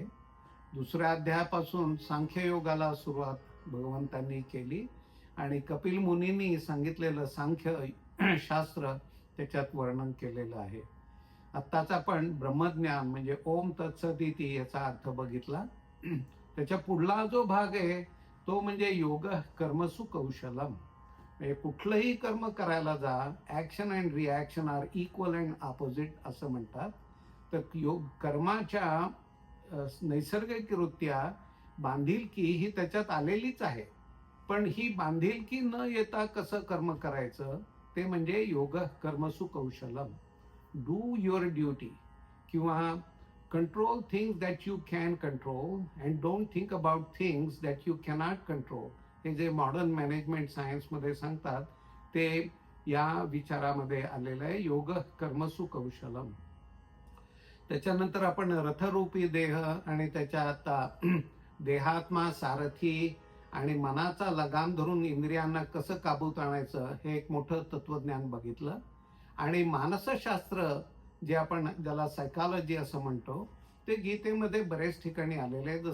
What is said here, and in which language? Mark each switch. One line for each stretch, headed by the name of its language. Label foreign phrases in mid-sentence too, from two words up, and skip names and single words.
Marathi: दुसऱ्या अध्यायापासून सांख्ययोगाला सुरुवात भगवंतांनी केली आणि कपिल मुनींनी सांगितलेलं सांख्य शास्त्र त्याच्यात वर्णन केलेलं आहे. आत्ताच आपण ब्रह्मज्ञान म्हणजे
Sanskrit: ओम तत्सदिती
Marathi: याचा अर्थ बघितला. त्याच्या पुढला जो भाग आहे तो म्हणजे
Sanskrit: योग कर्मसु कौशलम.
Marathi: म्हणजे कुठलंही कर्म करायला जा,
English: action and reaction are equal and opposite
Marathi: असं म्हणतात. तर योग कर्माच्या नैसर्गिकरित्या बांधिलकी ही त्याच्यात आलेलीच आहे. पण ही बांधिलकी न येता कसं कर्म करायचं ते म्हणजे
Sanskrit: योग कर्मसु कौशलम.
English: do your duty किंवा control things that you can control and don't think about things that you cannot control.
Marathi: हे जे
English: modern management scienceमध्ये
Marathi: सांगतात ते या विचारामध्ये आलेलं आहे,
Sanskrit: योग कर्मसु कौशलम.
Marathi: त्याच्यानंतर आपण रथरूपी देह आणि त्याच्यात देहात्मा सारथी आणि मनाचा लगाम धरून इंद्रियांना कसं काबूत आणायचं हे एक मोठं तत्वज्ञान बघितलं. आणि मानसशास्त्र जे आपण ज्याला सायकॉलॉजी असं म्हणतो ते गीतेमध्ये बरेच ठिकाणी आलेले आहे.